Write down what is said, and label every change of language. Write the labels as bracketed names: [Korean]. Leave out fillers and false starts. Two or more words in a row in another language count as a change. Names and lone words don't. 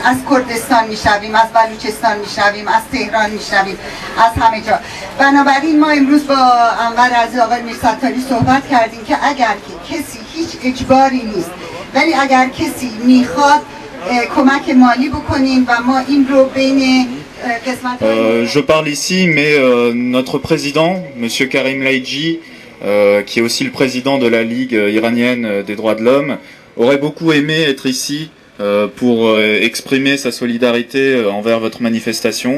[Persian] از کردستان میشنویم، از بلوچستان میشنویم، از تهران میشنویم، از همه جا. بنابراین ما امروز با انور عزیز آقای میرستاری صحبت کردیم که اگر که کسی هیچ اجباری نیست ولی اگر کسی میخواد کمک مالی بکنیم و ما این رو بین [French] Je parle ici, mais notre président, M. Karim Laïdji, qui est aussi le président de la Ligue iranienne des droits de l'homme, aurait beaucoup aimé être ici pour exprimer sa solidarité envers votre manifestation.